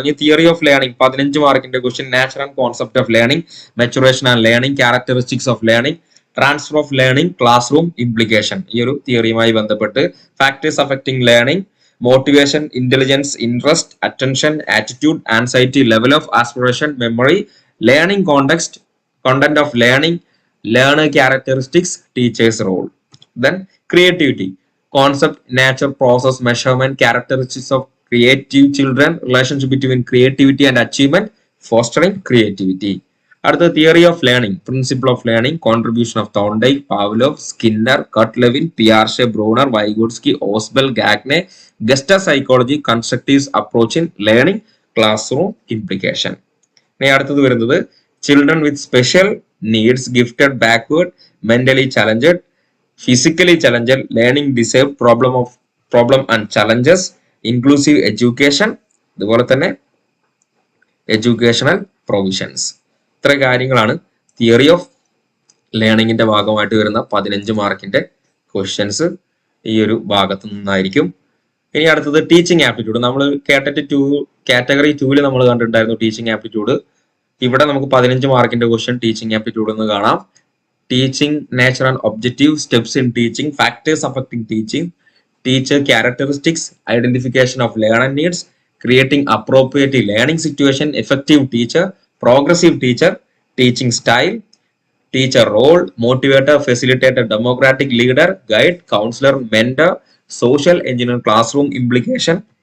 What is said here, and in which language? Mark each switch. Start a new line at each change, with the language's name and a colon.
Malayalam: ഇനി theory of learning 15 മാർക്കിന്റെ question, nature and concept of learning, maturation and learning, characteristics of learning, transfer of learning, class room implication.
English: ഈ ഒരു തിയറിയുമായി ബന്ധപ്പെട്ട് factors affecting learning, motivation, intelligence, interest, attention, attitude, anxiety, level of aspiration, memory, learning context, content of learning, learner characteristics, teacher's role. Then creativity, concept, nature, process, measurement, characteristics of creative children, relationship between creativity and achievement, fostering creativity.
Malayalam: അടുത്ത theory of learning, principle of learning, contribution of തോണ്ടൈക്ക്, Pavlov, Skinner, കട്ട്ലെവിൻ, പിയാഷെ, Bruner, Vygotsky, ഓസ്ബെൽ, Gagne, ഗസ്റ്റർ psychology, constructive approach in learning, class room implication. ഇനി അടുത്തത് വരുന്നത് children with special needs, gifted, backward, mentally challenged, physically challenged, learning disabled, problem and challenges, inclusive education, അതുപോലെ തന്നെ educational provisions. ഇത്ര കാര്യങ്ങളാണ് theory of ലേണിംഗിന്റെ ഭാഗമായിട്ട് വരുന്ന 15 മാർക്കിന്റെ ക്വസ്റ്റ്യൻസ് ഈ ഒരു ഭാഗത്തു നിന്നായിരിക്കും. ഇനി അടുത്തത് ടീച്ചിങ് ആപ്റ്റിറ്റ്യൂഡ്. നമ്മൾ കേട്ടിട്ട് കാറ്റഗറി 2 നമ്മൾ കണ്ടിട്ടുണ്ടായിരുന്നു ടീച്ചിങ് ആപ്റ്റിറ്റ്യൂഡ്. ഇവിടെ നമുക്ക് 15 മാർക്കിന്റെ ക്വസ്റ്റ്യൻ ടീച്ചിങ് ആപ്റ്റിറ്റ്യൂഡ് എന്ന് കാണാം.
English: teaching nature and objective, steps in teaching, factors affecting teaching, teacher characteristics, identification of learner needs, creating appropriate learning situation, effective teacher, progressive teacher, teaching style, teacher role, motivator, facilitator, democratic leader, guide, counselor, mentor, social engineer, classroom implication,